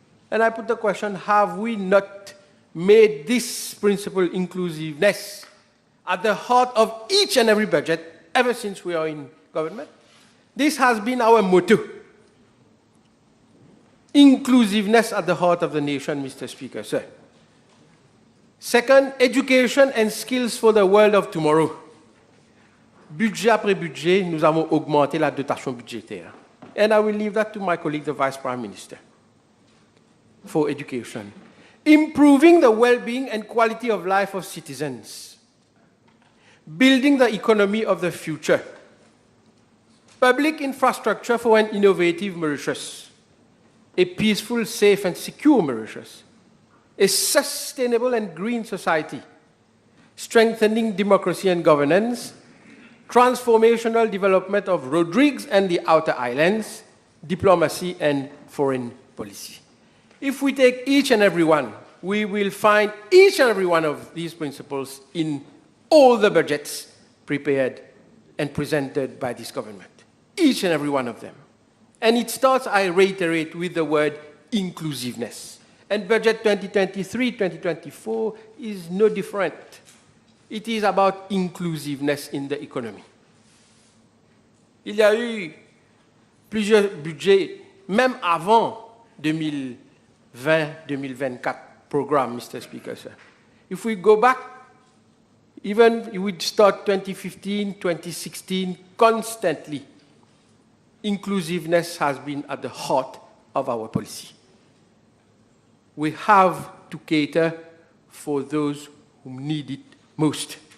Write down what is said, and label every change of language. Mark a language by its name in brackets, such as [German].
[English] And I put the question, have we not made this principle, inclusiveness, at the heart of each and every budget ever since we are in government? This has been our motto. Inclusiveness at the heart of the nation, Mr. Speaker, sir. Second, education and skills for the world of tomorrow. [French] Budget après budget, nous avons augmenté la dotation budgétaire. [English] And I will leave that to my colleague, the Vice Prime Minister, for education. Improving the well-being and quality of life of citizens. Building the economy of the future. Public infrastructure for an innovative Mauritius. A peaceful, safe, and secure Mauritius. A sustainable and green society. Strengthening democracy and governance. Transformational development of Rodrigues and the outer islands. Diplomacy and foreign policy. If we take each and every one, we will find each and every one of these principles in all the budgets prepared and presented by this government. Each and every one of them. And it starts, I reiterate, with the word inclusiveness. And budget 2023-2024 is no different. It is about inclusiveness in the economy. [French] Il y a eu plusieurs budgets, même avant 2020-2024 programme, Mr. [English] Speaker, sir. If we go back, even if we start 2015, 2016, constantly, inclusiveness has been at the heart of our policy. We have to cater for those who need it most.